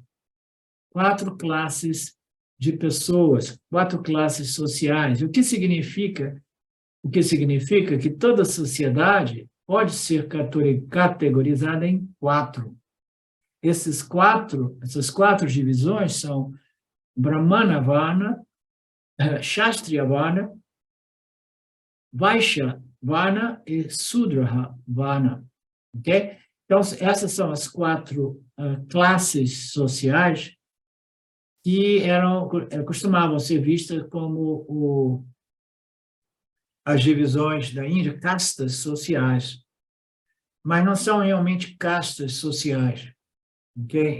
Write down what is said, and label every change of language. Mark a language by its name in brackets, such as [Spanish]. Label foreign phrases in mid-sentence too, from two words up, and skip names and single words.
[Portuguese] 4 classes de pessoas, 4 classes sociais. O que significa? O que significa que toda sociedade pode ser categorizada em 4. Essas 4 divisões são Brahmana Varna, Kshatriya Varna, Vaishya Varna e Sudra Varna. Ok? Então, essas são as 4 classes sociais que costumavam ser vistas como as divisões da Índia, castas sociais, mas não são realmente castas sociais, ok?